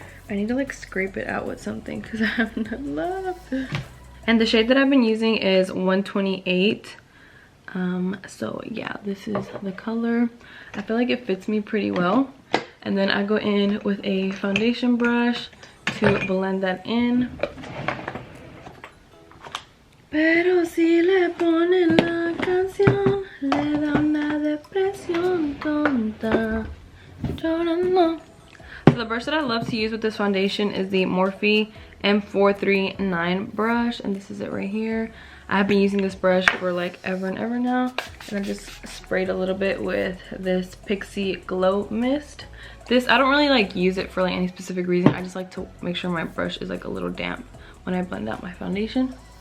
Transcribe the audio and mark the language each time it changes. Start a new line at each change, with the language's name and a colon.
English: I need to like scrape it out with something because I have none left. And the shade that I've been using is 128. So yeah, this is the color. I feel like it fits me pretty well. And then I go in with a foundation brush to blend that in.
Spanish: Pero si le ponen la canción, le da una depresión tonta. Llorando.
English: So the brush that I love to use with this foundation is the Morphe M439 brush, and this is it right here. I have been using this brush for like ever and ever now, and I just sprayed a little bit with this Pixie Glow Mist. This, I don't really like use it for like any specific reason. I just like to make sure my brush is like a little damp when I blend out my foundation.